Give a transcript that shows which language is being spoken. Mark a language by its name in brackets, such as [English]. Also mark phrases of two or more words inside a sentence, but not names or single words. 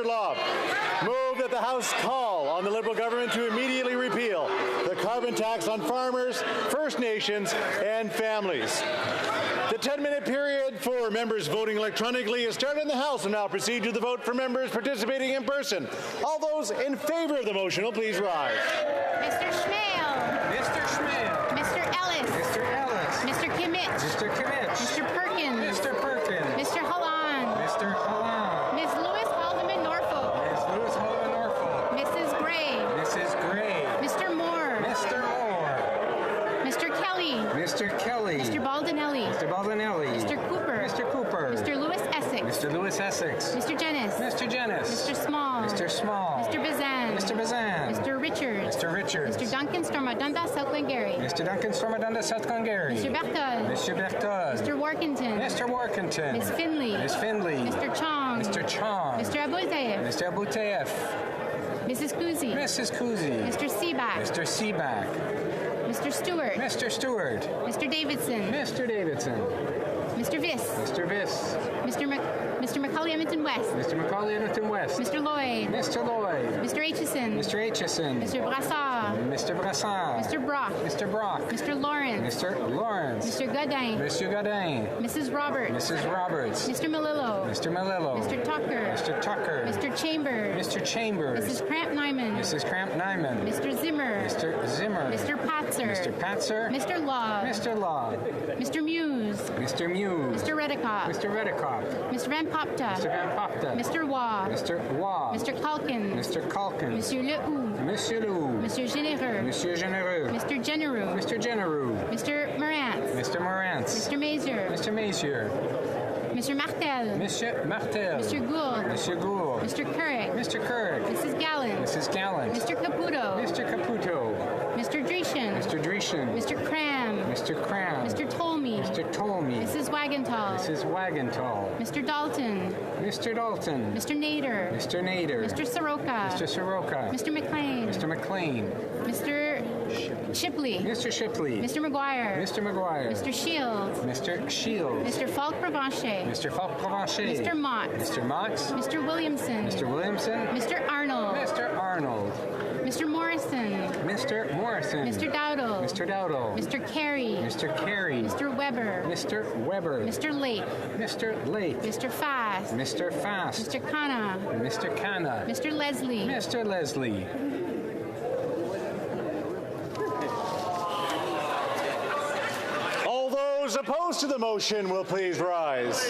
[English] Lobb, move that the House call on the Liberal government to immediately repeal the carbon tax on farmers, First Nations, and families. The 10-minute period for members voting electronically is started in the House and now proceed to the vote for members participating in person. All those in favor of the motion will please rise. Mr. Schmale. Mr. Schmale. Mr. Ellis. Mr. Ellis. Mr. Kimmich. Mr. Kimmich. Mr. Perkins. Mr. Perkins. Mr. Halland. Mr. Halland. Ms. Lewis Haldeman Norfolk. Ms. Lewis Haldeman Norfolk. Mrs. Gray. Mrs. Gray. Mr. Moore. Mr. Moore. Mr. Kelly. Mr. Kelly. Mr. Baldinelli. Mr. Baldinelli. Mr. Cooper. Mr. Cooper. Mr. Lewis Essex. Mr. Lewis Essex. Mr. Jennis. Mr. Jennis. Mr. Small. Mr. Small. Mr. Bazan. Mr. Bazan. Mr. Richards. Mr. Richards. Mr. Duncan Stormadunda South Glengarry. Mr. Duncan Stormadunda South Glengarry. Mr. Berthold. Mr. Berthold. Mr. Workington. Mr. Workington. Ms. Finley. Miss Finley. Mr. Chong. Mr. Chong. Mr. Abultayev. Mr. Abultayev. Mrs. Kuzi. Mrs. Kuzi. Mr. Seaback. Mr. Seaback. Mr. Stewart. Mr. Stewart. Mr. Davidson. Mr. Davidson. Mr. Viss. Mr. Viss. Mr. Macaulay Edmonton West. Mr. Macaulay Edmonton West. Mr. Lloyd. Mr. Lloyd. Mr. Aitchison. Mr. Aitchison. Mr. Brassard. Mr. Brassard. Mr. Brock. Mr. Brock. Mr. Lawrence. Mr. Lawrence. Mr. Godin. Mr. Godin. Mrs. Roberts. Mrs. Roberts. Mr. Melillo. Mr. Melillo. Mr. Tucker. Mr. Tucker. Mr. Chambers. Mr. Chambers. Mrs. Cramp Nyman. Mrs. Cramp Nyman. Mr. Zimmer. Mr. Zimmer. Mr. Patzer. Mr. Patzer. Mr. Law. Mr. Law. Mr. Muse. Mr. Muse. Mr. Redikoff. Mr. Redikoff. Mr. Van Popta. Mr. Van Popta. Mr. Waugh. Mr. Waugh. Mr. Calkins. Mr. Calkins. Monsieur Lehoux. Monsieur Lou. Monsieur Généreux. Monsieur Généreux. Mr. Genereux. Mr. Genereux. Mr. Morantz. Mr. Morantz. Mr. Mazier. Mr. Mazier. Mr. Martel. Monsieur Martel. Mr. Gould. Monsieur Gould. Mr. Couric. Mr. Couric. Mrs. Gallant. Mrs. Gallant. Mr. Caputo. Mr. Caputo. Mr. Dreeshen. Mr. Dreeshen. Mr. Cram. Mr. Cram. Mr. Tolmy. Mr. Tolmy. Mrs. Wagenthal. Mrs. Wagenthal. Mr. Dalton. Mr. Dalton. Mr. Nader. Mr. Nader. Mr. Soroka. Mr. Soroka. Mr. McLean. Mr. McLean. Mr. Shipley. Mr. Shipley. Mr. McGuire. Mr. McGuire. Mr. Shields. Mr. Shields. Mr. Falk Provencher. Mr. Falk Provencher. Mr. Mott. Mr. Mott. Mr. Williamson. Mr. Williamson. Mr. Arnold. Mr. Arnold. Mr. Morrison. Mr. Morrison. Mr. Dowdle. Mr. Dowdle. Mr. Carey. Mr. Carey. Mr. Weber. Mr. Weber. Mr. Lake. Mr. Lake. Mr. Fast. Mr. Fast. Mr. Khanna. Mr. Khanna. Mr. Leslie. Mr. Leslie. All those opposed to the motion will please rise.